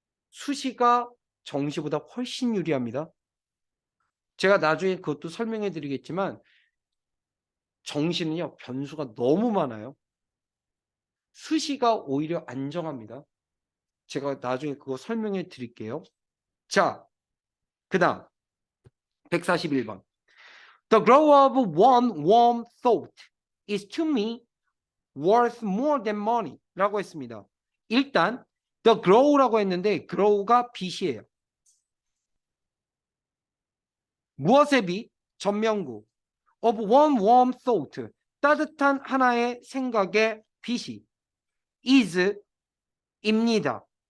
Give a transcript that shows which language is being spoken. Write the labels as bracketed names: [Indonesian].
[Korean] 수시가 정시보다 훨씬 유리합니다. 제가 나중에 그것도 설명해 드리겠지만 정시는요, 변수가 너무 많아요. 수시가 오히려 안정합니다. 제가 나중에 그거 설명해 드릴게요. 자, 그 다음 141번. [English] The glow of one warm thought is to me worth more than money [Korean] 라고 했습니다. 일단 the glow라고 했는데 glow가 빛이에요. 무엇의 빛? 전명구. [English] of one warm thought, [Korean] 따뜻한 하나의 생각의 빛이 is 입니다.